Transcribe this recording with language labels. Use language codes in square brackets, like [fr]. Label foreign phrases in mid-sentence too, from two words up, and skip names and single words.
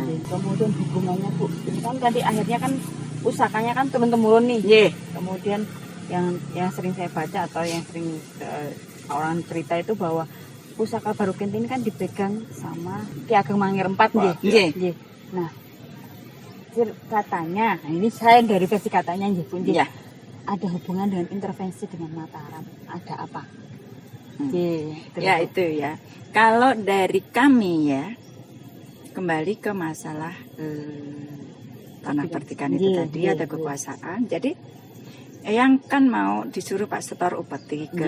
[id] Kemudian hubungannya, Bu, ini kan tadi akhirnya kan pusakanya kan turun temurun nih. Ye, Kemudian yang sering saya baca atau yang sering orang cerita itu bahwa pusaka Baru Klindeng ini kan dipegang sama Ki Ageng Mangir 4 nggih. Ye. Nggih. Nah, katanya, nah ini saya dari versi katanya nggih, Bu, nggih. ya. Ada hubungan dengan intervensi dengan Mataram. Ada apa? Hmm. Nggih, terus, Ya Bu. itu ya. Kalau dari kami ya, kembali ke masalah tanah pertikan itu Iya, tadi iya, ada iya. kekuasaan. Jadi Eyang kan mau disuruh Pak Setor Upeti ke